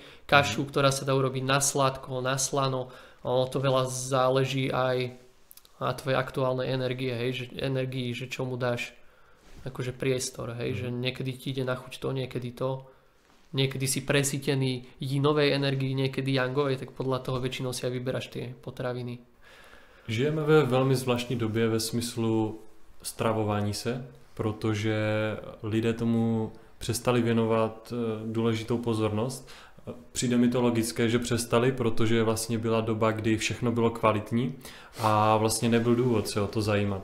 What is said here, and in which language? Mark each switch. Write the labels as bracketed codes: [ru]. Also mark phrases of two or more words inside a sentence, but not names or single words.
[sk] Kašu, ktorá sa dá urobiť na sladko, na slano. Ono to veľa záleží aj na tvojej aktuálnej energie, hej, že čomu dáš akože priestor, hej, že niekedy ti ide na chuť to, niekedy to. Niekedy si presýtený jinovej energii, niekedy yangovej, tak podľa toho väčšinou si aj vyberáš tie potraviny. [cs] Žijeme ve velmi zvláštní době ve smyslu stravování se, protože lidé tomu přestali věnovat důležitou pozornost. Přijde mi to logické, že přestali, protože vlastně byla doba, kdy všechno bylo kvalitní a vlastně nebyl důvod se o to zajímat.